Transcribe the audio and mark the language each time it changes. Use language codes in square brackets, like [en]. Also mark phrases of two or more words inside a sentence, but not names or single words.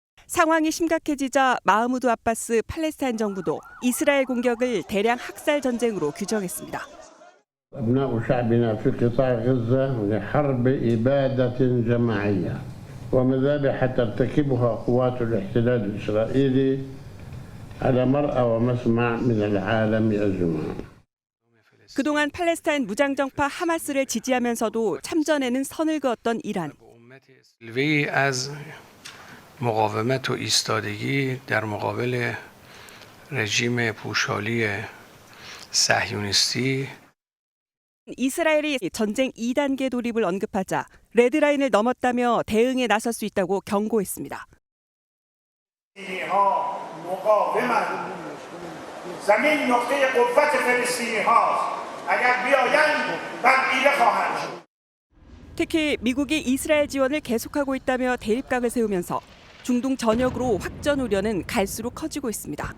[ko] 상황이 심각해지자 마흐무드 아바스 팔레스타인 정부도 이스라엘 공격을 대량 학살 전쟁으로 규정했습니다. [ar] أبناء شعبنا في قطاع غزة لحرب إبادة جماعية ومذابح ترتكبها قوات الاحتلال الإسرائيلي على مرأى ومسمع من العالم أجمع. [ko] 그동안 팔레스타인 무장정파 하마스를 지지하면서도 참전에는 선을 그었던 이란. [fa] مقاومت و ایستادگی در مقابل رژیم پوشالی صهیونیستی [ko] 이스라엘이 전쟁 2단계 돌입을 언급하자 레드라인을 넘었다며 대응에 나설 수 있다고 경고했습니다. 특히 미국이 이스라엘 지원을 계속하고 있다며 대립각을 세우면서 중동 전역으로 확전 우려는 갈수록 커지고 있습니다.